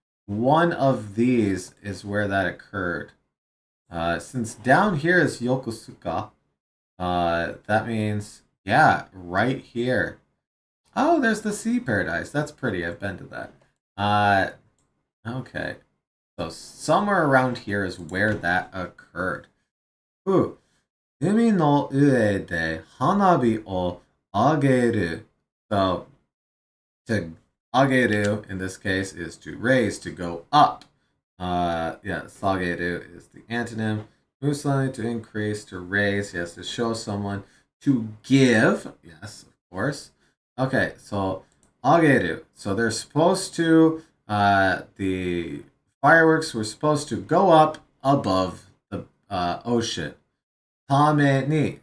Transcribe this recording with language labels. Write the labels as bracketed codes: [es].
[en] One of these is where that occurred. Since down here is Yokosuka, that means, yeah, right here. Oh, there's the sea paradise. That's pretty. I've been to that. Okay. So somewhere around here is where that occurred. [ja] 海の上で花火をあげる. [en] So, to ageru in this case is to raise, to go up. Yeah, sageru is the antonym. Musani to increase, to raise, yes, to show someone, to give, yes, of course. Okay, so ageru. So they're supposed to, the fireworks were supposed to go up above the ocean. [ja] Tame ni.